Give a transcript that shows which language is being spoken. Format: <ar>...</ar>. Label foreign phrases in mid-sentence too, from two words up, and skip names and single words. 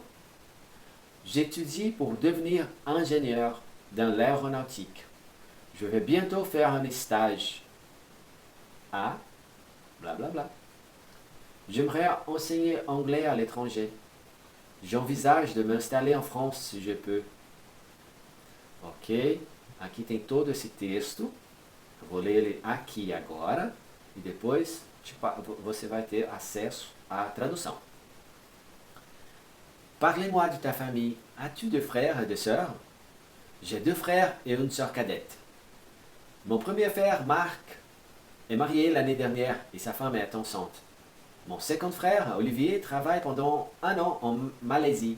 <fr>J'étudie pour devenir ingénieur dans l'aéronautique. Je vais bientôt faire un stage. à blablabla. J'aimerais enseigner anglais à l'étranger. J'envisage de m'installer en France se je peux. Ok?</fr> <pt>Aqui tem todo esse texto. Eu vou ler ele aqui agora. E depois você vai ter acesso à tradução.</pt> <fr>Parlez-moi de ta famille. As-tu de frères et de sœurs? J'ai 2 frères et une sœur cadette. Mon premier frère, Marc, est marié l'année dernière et sa femme est enceinte. Mon second frère, Olivier, travaille pendant 1 an en Malaisie.</fr>